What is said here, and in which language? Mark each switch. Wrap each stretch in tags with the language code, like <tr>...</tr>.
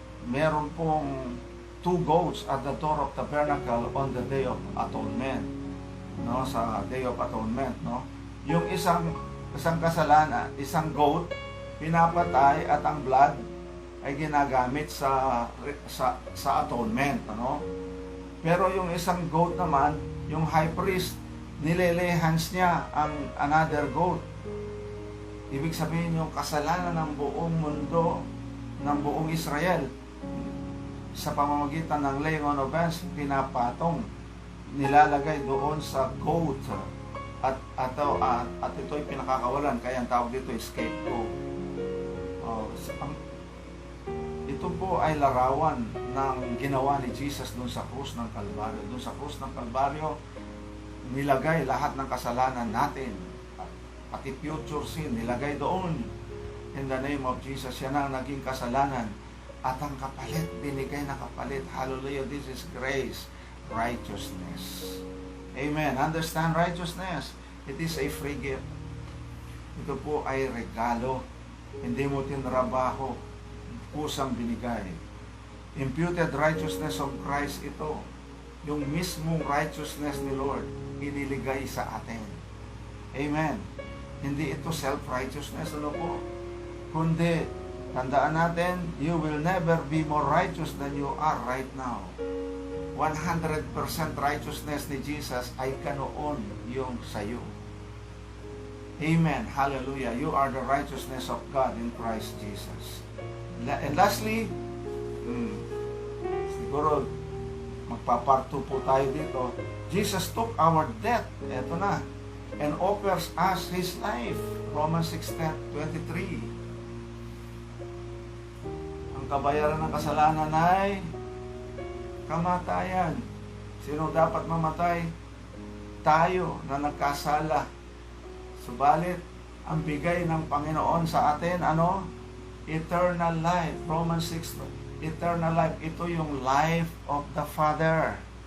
<tl>Meron pong</tl> <en>2 goats at the door of the tabernacle on the Day of Atonement. No, sa Day of Atonement, no?</en> <tl>Yung isang kasalanan, isang goat, pinapatay at ang blood ay ginagamit sa atonement, ano? Pero yung isang goat naman, yung high priest, nilelehans niya ang another goat. Ibig sabihin yung kasalanan ng buong mundo, ng buong Israel, sa pamamagitan ng laying on of hands, pinapatong, nilalagay doon sa goat. At ito'y pinakakawalan, kaya ang tawag dito ay scapegoat. Ito po ay larawan ng ginawa ni Jesus doon sa krus ng Kalbaryo. Doon sa krus ng Kalbaryo, nilagay lahat ng kasalanan natin, pati future sin, nilagay doon.</tl> <en>In the name of Jesus,</en> <tl>yan ang naging kasalanan. At ang kapalit, binigay na kapalit.</tl> <en>Hallelujah, this is grace, righteousness. Amen. Understand righteousness. It is a free gift.</en> <tl>Ito po ay regalo. Hindi mo tinrabaho. Kusang binigay.</tl> <en>Imputed righteousness of Christ</en> <tl>ito. Yung mismong righteousness ni Lord, iniligay sa atin. Amen. Hindi ito self-righteousness. Ano po? Kundi, tandaan natin,</tl> <en>you will never be more righteous than you are right now.</en> <tl>100% righteousness ni Jesus ay kanoon yung sayo.</tl> <en>Amen. Hallelujah. You are the righteousness of God in Christ Jesus. And lastly,</en> <tl>siguro magpa-part 2 po tayo dito.</tl> <en>Jesus took our debt, eto na, and offers us His life. Romans 6:23.</en> <tl>Ang kabayaran ng kasalanan ay kamatayan. Sino dapat mamatay? Tayo na nagkasala. Subalit, ang bigay ng Panginoon sa atin, ano?</tl> <en>Eternal life. Romans 6, eternal life.</en> <tl>Ito yung</tl> <en>life of the Father.</en>